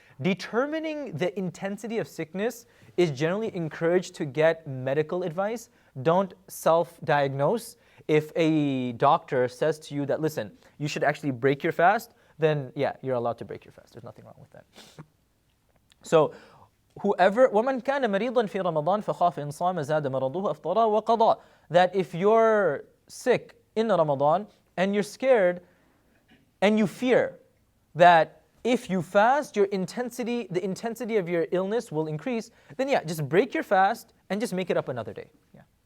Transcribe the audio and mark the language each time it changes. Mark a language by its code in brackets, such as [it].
[en] Determining the intensity of sickness is generally encouraged to get medical advice. Don't self-diagnose. If a doctor says to you that, listen, you should actually break your fast, then yeah, you're allowed to break your fast. There's nothing wrong with that. [ar] So, whoever, وَمَنْ كَانَ مَرِيضًا فِي رَمَضَانَ فَخَافَ إِنْ صَامَ زَادَ مَرَضُهُ أَفْطَرَ وَقَضَى. [en] That if you're sick in Ramadan and you're scared and you fear that if you fast, the intensity of your illness will increase, then yeah, just break your fast and just make it up another day. Yeah.